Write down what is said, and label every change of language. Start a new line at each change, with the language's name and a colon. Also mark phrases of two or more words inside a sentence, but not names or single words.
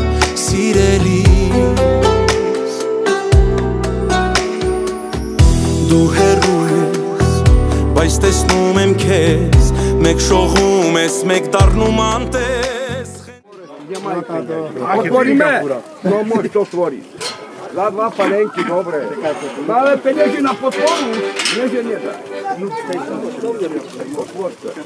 Armenian: սիրելիս, դու հեռու ես, բայց տեսնում եմ քեզ, մեկ շողում ես, մեկ դառնում անտես.
Slovak: Otvoríme? No môžete otvoriť. Za 2 palenky, dobre. No ale peniazy na podporu, nie že nedá. Otvorte.